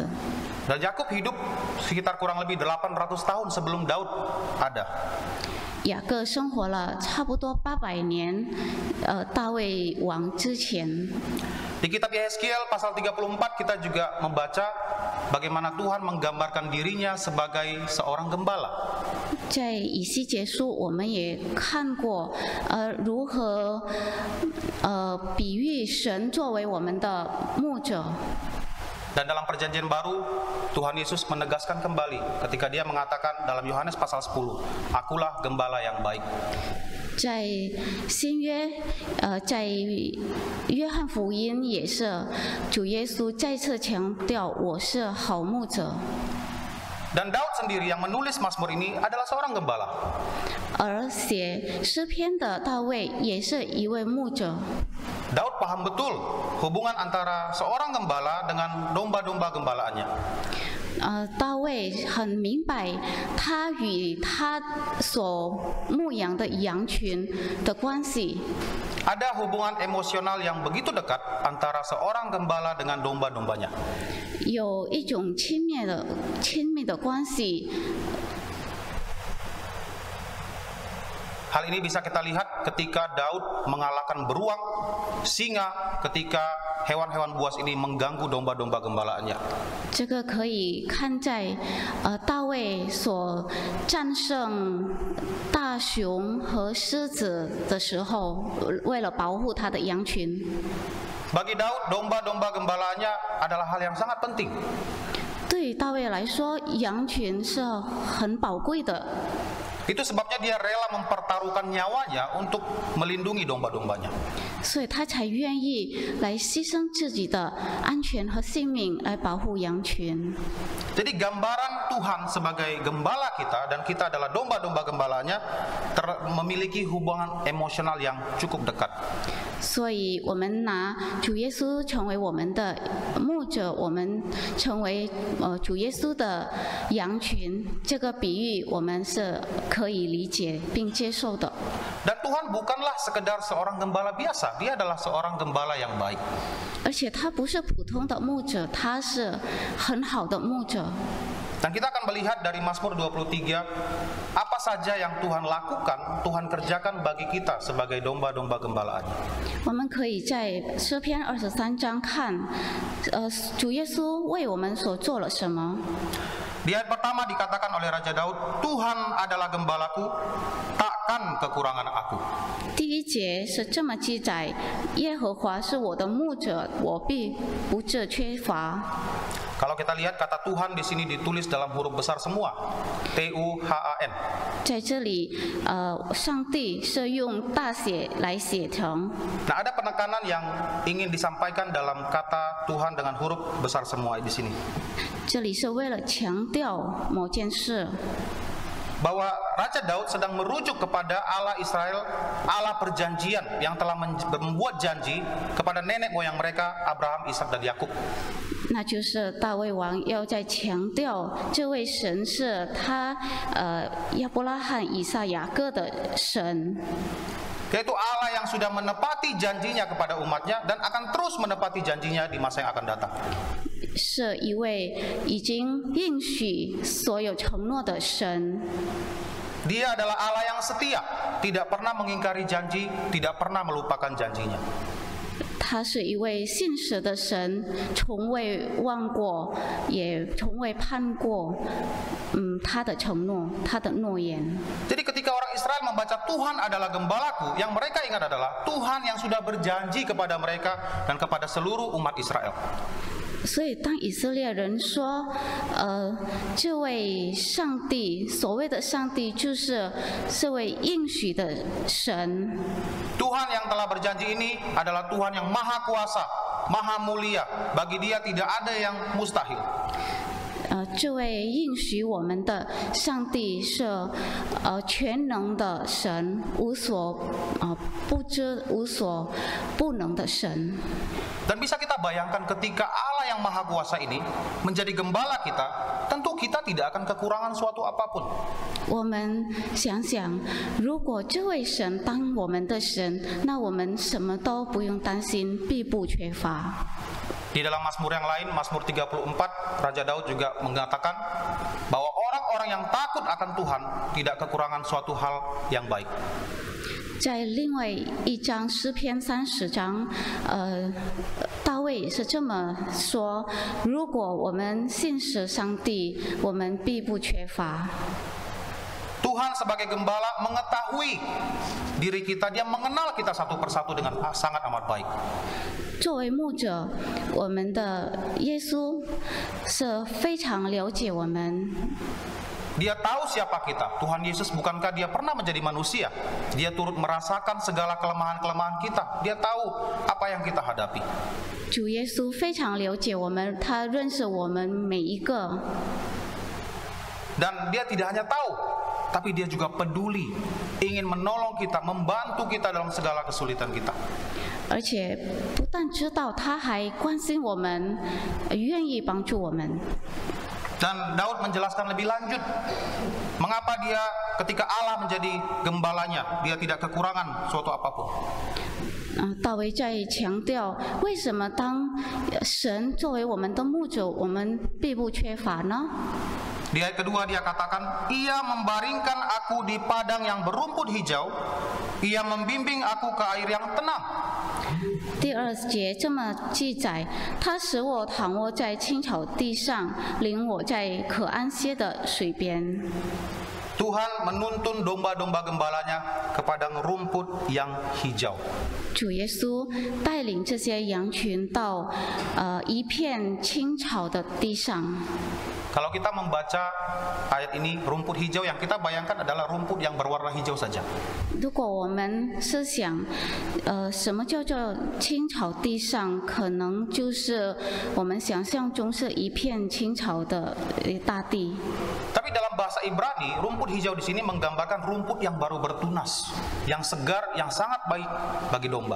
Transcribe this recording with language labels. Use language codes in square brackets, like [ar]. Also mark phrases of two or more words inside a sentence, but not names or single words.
[id] Dan Yakub hidup sekitar kurang lebih 800 tahun sebelum Daud ada. [zh] 雅各生活了差不多800年，大卫王之前。 [id] Di kitab Yeskiel pasal 34 kita juga membaca bagaimana Tuhan menggambarkan dirinya sebagai seorang gembala. [zh] 在以西结书，我们也看过，如何比喻神作为我们的牧者。 [id] Dan dalam perjanjian baru, Tuhan Yesus menegaskan kembali ketika dia mengatakan dalam Yohanes pasal 10, Akulah gembala yang baik. [zh] 在新约，在约翰福音也是，主耶稣再次强调我是好牧者。 [id] Dan Daud sendiri yang menulis Mazmur ini adalah seorang gembala. [zh] 而写诗篇的大卫也是一位牧者。 [id] Daud paham betul hubungan antara seorang gembala dengan domba-domba gembalaannya. [zh] 大卫很明白他与他所牧养的羊群的关系。 [id] Ada hubungan emosional yang begitu dekat antara seorang gembala dengan domba-dombanya. [zh] 有一种亲密的关系。 [id] Hal ini bisa kita lihat ketika Daud mengalahkan beruang, singa, ketika hewan-hewan buas ini mengganggu domba-domba gembalaannya. [zh] 这个可以看在大卫所战胜大熊和狮子的时候，为了保护他的羊群。 [id] Bagi Daud, domba-domba gembalaannya adalah hal yang sangat penting. [zh] 对大卫来说，羊群是很宝贵的。 [id] Itu sebabnya dia rela mempertaruhkan nyawanya untuk melindungi domba-dombanya. [zh] 所以他才愿意来牺牲自己的安全和性命来保护羊群。 [id] Jadi gambaran Tuhan sebagai gembala kita dan kita adalah domba-domba gembalanya memiliki hubungan emosional yang cukup dekat. [zh] 所以我们拿主耶稣成为我们的牧者，我们成为主耶稣的羊群，这个比喻我们是可以理解并接受的。 [id] Dan Tuhan bukanlah sekedar seorang gembala biasa, Dia adalah seorang gembala yang baik. [zh] 而且他不是普通的牧者，他是很好的牧者。 [id] Dan kita akan melihat dari Mazmur 23 apa saja yang Tuhan lakukan, Tuhan kerjakan bagi kita sebagai domba-domba gembalaan. [zh] 我们可以在诗篇23章看，主耶稣为我们所做了什么。 [id] Di ayat pertama dikatakan oleh Raja Daud, Tuhan adalah gembalaku, takkan kekurangan aku. [zh] 第一节是这么记载：耶和华是我的牧者，我必不致缺乏。 [id] Kalau kita lihat kata Tuhan di sini ditulis dalam huruf besar semua, T-U-H-A-N. [zh] 在这里，上帝是用大写来写成。 [id] Nah, ada penekanan yang ingin disampaikan dalam kata Tuhan dengan huruf besar semua di sini. [zh] 这里是为了强调某件事。 [id] Bahwa Raja Daud sedang merujuk kepada Allah Israel, Allah perjanjian yang telah membuat janji kepada nenek moyang mereka Abraham, Ishak dan Yakub. [zh] 那就是大卫王要在强调，这位神是他亚伯拉罕、以撒、雅各的神。 [id] Yaitu Allah yang sudah menepati janjinya kepada umatnya dan akan terus menepati janjinya di masa yang akan datang. [zh] 是一位已经应许所有承诺的神。 [id] Dia adalah Allah yang setia, tidak pernah mengingkari janji, tidak pernah melupakan janjinya. [zh] 他是一位信实的神，从未忘过，也从未叛过，他的承诺，他的诺言。 [id] Jadi ketika orang Israel membaca Tuhan adalah gembalaku, yang mereka ingat adalah Tuhan yang sudah berjanji kepada mereka dan kepada seluruh umat Israel. [zh] 所以，当以色列人说，这位上帝，所谓的上帝，就是这位应许的神。 [id] Tuhan yang telah berjanji ini adalah Tuhan yang maha kuasa, maha mulia. Bagi Dia tidak ada yang mustahil. [zh] 这位应许我们的上帝是全能的神，无所不知、无所不能的神。 [id] Dan bisa kita bayangkan ketika Allah yang maha kuasa ini menjadi gembala kita, tentu kita tidak akan kekurangan suatu apapun. [zh] 我们想想，如果这位神当我们的神，那我们什么都不用担心，必不缺乏。 [id] Di dalam Mazmur yang lain, Mazmur 34, Raja Daud juga mengatakan bahwa orang-orang yang takut akan Tuhan tidak kekurangan suatu hal yang baik. [zh] 在另外一章诗篇30章，大卫也是这么说：如果我们信实上帝，我们必不缺乏。 [id] Tuhan sebagai gembala mengetahui diri kita, Dia mengenal kita satu persatu dengan sangat amat baik. [zh] 作为牧者，我们的耶稣是非常了解我们。 [id] Dia tahu siapa kita. Tuhan Yesus bukankah Dia pernah menjadi manusia? Dia turut merasakan segala kelemahan-kelemahan kita. Dia tahu apa yang kita hadapi. [zh] 主耶稣非常了解我们，他认识我们每一个。 [id] Dan Dia tidak hanya tahu, tapi Dia juga peduli, ingin menolong kita, membantu kita dalam segala kesulitan kita. [zh] 而且不但知道，他还关心我们，愿意帮助我们。 [id] Dan Daud menjelaskan lebih lanjut mengapa dia ketika Allah menjadi gembalanya, dia tidak kekurangan suatu apapun. [zh] 大卫在强调，为什么当神作为我们的牧者，我们必不缺乏呢？ [id] Di ayat kedua dia katakan, Ia membaringkan aku di padang yang berumput hijau, Ia membimbing aku ke air yang tenang. [zh] 第2节这么记载：他使我躺卧在青草地上，领我在可安歇的水边。 [id] Tuhan menuntun domba-domba gembalanya ke padang rumput yang hijau. [zh] 主耶稣带领这些羊群到一片青草的地上。 [id] Kalau kita membaca ayat ini, rumput hijau yang kita bayangkan adalah rumput yang berwarna hijau saja. [zh] 如果我们思想，什么叫做青草地上，可能就是我们想象中是一片青草的大地。 [id] Tapi dalam bahasa Ibrani, rumput hijau di sini menggambarkan rumput yang baru bertunas, yang segar, yang sangat baik bagi domba.